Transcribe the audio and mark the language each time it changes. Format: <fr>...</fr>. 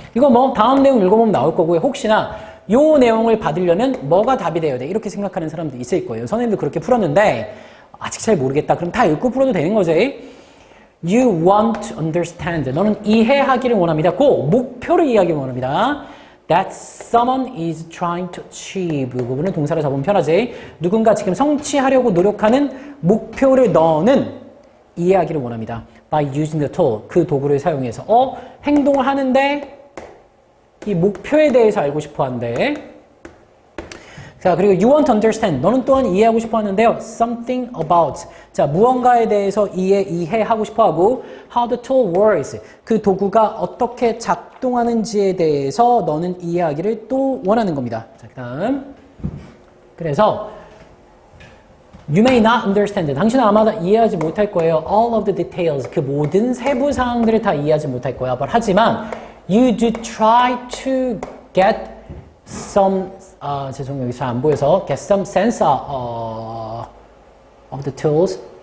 <ko>이거 뭐 다음 내용 읽어보면 나올 거고요. 혹시나 요 내용을 받으려면 뭐가 답이 돼야 돼? 이렇게 생각하는 사람도 있을 거예요. 선생님도 그렇게 풀었는데 아직 잘 모르겠다. 그럼 다 읽고 풀어도 되는 거지.</ko> <en>You want to understand.</en> <ko>너는 이해하기를 원합니다. 꼭 목표를 이해하기를 원합니다.</ko> <en>That someone is trying to achieve.</en> <ko>그 부분은 동사를 잡으면 편하지. 누군가 지금 성취하려고 노력하는 목표를 너는 이해하기를 원합니다.</ko> <en>By using the tool.</en> <ko>그 도구를 사용해서. 행동을 하는데 이 목표에 대해서 알고 싶어 한대.</ko> <en>자,</en> <ko>그리고</ko> <en>you want to understand.</en> <ko>너는 또한 이해하고 싶어 하는데요.</ko> <en>Something about.</en> <ko>자, 무언가에 대해서 이해하고 싶어 하고</ko> <en>how the tool works.</en> <ko>그 도구가 어떻게 작동하는지에 대해서 너는 이해하기를 또 원하는 겁니다. 자, 그다음. 그래서</ko> <en>you may not understand.</en> <ko>당신은 아마 이해하지 못할 거예요.</ko> <en>All of the details.</en> <ko>그 모든 세부 사항들을 다 이해하지 못할 거야.</ko> <en>하지만 you do try to get some</en> <ko>죄송해요. 여기 잘 안 보여서</ko> <en>get some sense of the tools.</en>